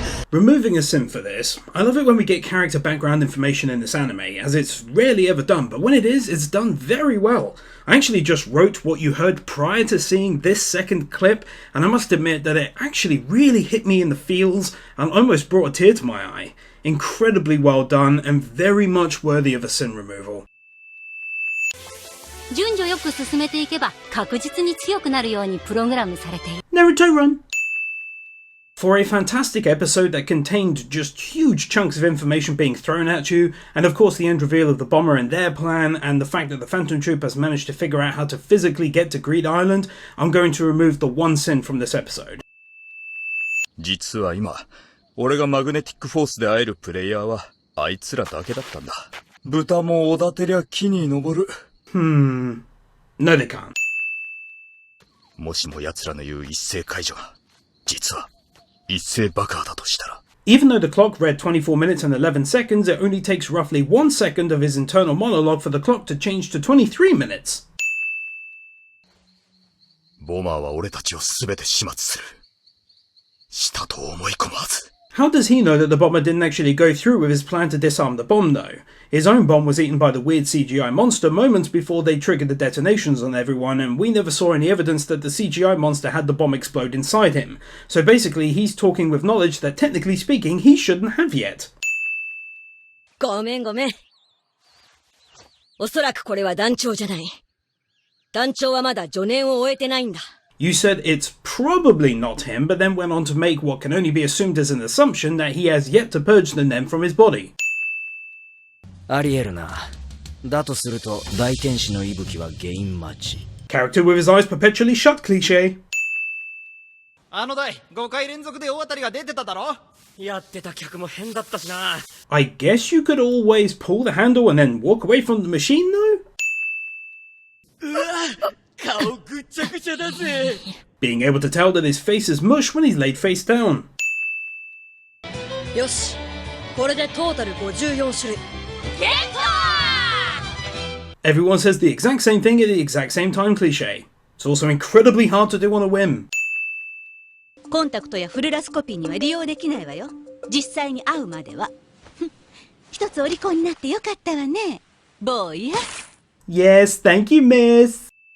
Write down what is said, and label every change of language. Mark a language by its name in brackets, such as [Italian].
[English] Removing a sim for this, I love it when we get character background information in this anime, as it's rarely ever done, but when it is, it's done very well. I actually just wrote what you heard prior to seeing this second clip, and I must admit that it actually really hit me in the feels and almost brought a tear to my eye. Incredibly well done and very much worthy of a sin removal. [Japanese] 順序よく進めていけば確実に強くなるようにプログラムされている。 [English] Naruto run! For a fantastic episode that contained just huge chunks of information being thrown at you, and of course the end reveal of the bomber and their plan, and the fact that the Phantom Troop has managed to figure out how to physically get to Greed Island, I'm going to remove the one sin from this episode. [Japanese] 実は今、俺がマグネティックフォースで会えるプレイヤーは、あいつらだけだったんだ。豚もおだてりゃ木に登る。 [English] No they can't. [Japanese] もしも奴らの言う一斉解除が、実は、一斉爆破だとしたら。 [English] Even though the clock read 24 minutes and 11 seconds, it only takes roughly 1 second of his internal monologue for the clock to change to 23 minutes. [Japanese] ボマーは俺たちを全て始末する。したと思い込むはず。 [English] How does he know that the bomber didn't actually go through with his plan to disarm the bomb though? His own bomb was eaten by the weird CGI monster moments before they triggered the detonations on everyone, and we never saw any evidence that the CGI monster had the bomb explode inside him. So basically he's talking with knowledge that technically speaking he shouldn't have yet. [Japanese] ごめんごめん。おそらくこれは団長じゃない。団長はまだ助念を終えてないんだ。 [English] You said it's probably not him, but then went on to make what can only be assumed as an assumption that he has yet to purge the Nem from his body. [Japanese] あり得るな。だとすると大天使の息吹は原因待ち。 [English] Character with his eyes perpetually shut cliché. [Japanese] あの台、5回連続で大当たりが出てただろ？やってた客も変だったしな。 [English] I guess you could always pull the handle and then walk away from the machine though? [Japanese] うわ！顔ぐっちゃぐちゃだぜ。 [English] Being able to tell that his face is mush when he's laid face down. [Japanese] よし、これでトータル54種類。ゲット！ [English] Everyone says the exact same thing at the exact same time cliché. It's also incredibly hard to do on a whim. [Japanese] コンタクトやフルラスコピーには利用できないわよ。実際に会うまでは。一つお利口になってよかったわね。坊や。 [English] Yes, thank you, miss.